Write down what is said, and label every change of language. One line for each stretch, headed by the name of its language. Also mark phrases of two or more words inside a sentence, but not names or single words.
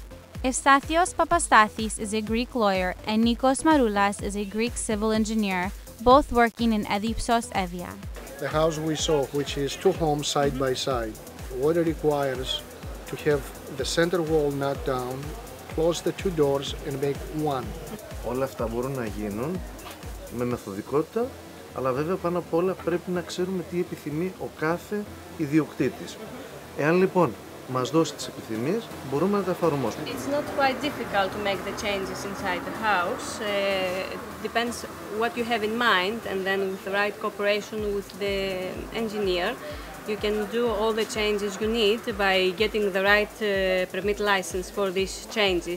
English: Efstathios Papastathis is a Greek lawyer and Nikos Maroulas is a Greek civil engineer, both working in Edipsos Evia. The house we saw, which is 2 homes side by side, what it requires to have the center wall knocked down, close the 2 doors and make 1.
Greek: Όλα αυτά μπορούν να γίνουν με μεθοδικότητα, αλλά βέβαια πάνω απ' όλα πρέπει να ξέρουμε τι επιθυμεί ο κάθε ιδιοκτήτης. Εάν λοιπόν μας δώσει τις επιθυμίες, μπορούμε να τα εφαρμόσουμε.
English: It's not quite difficult to make the changes inside the house. It depends what you have in mind, and then with the right cooperation with the engineer, you can do all the changes you need by getting the right permit license for these changes.